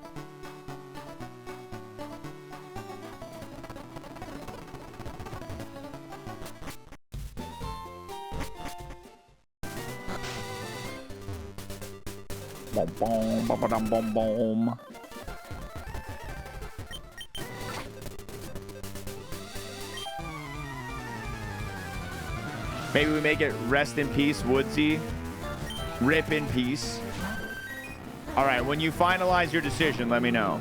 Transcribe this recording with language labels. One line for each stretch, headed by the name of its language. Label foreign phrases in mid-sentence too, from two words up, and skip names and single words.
English: Boom boom ba ba dum boom boom. Maybe we make it rest in peace, Woodsy. Rip in peace. All right, when you finalize your decision, let me know.